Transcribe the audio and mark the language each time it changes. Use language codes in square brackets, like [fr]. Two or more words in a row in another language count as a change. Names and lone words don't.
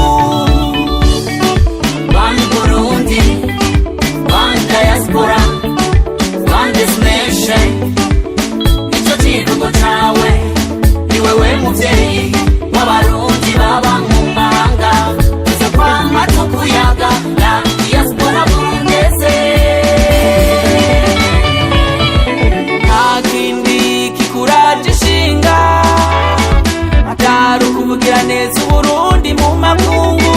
[en] One Burundi, one diaspora, one destination. [rn] Nico kivugo cawe, wewe muvyeyi w'abarundi baba mu mahanga. Tuzokwama tukuyaga la diaspora burundese. Nta kindi kikuraje ishinga atari ukuvugira neza Uburundi mu makungu.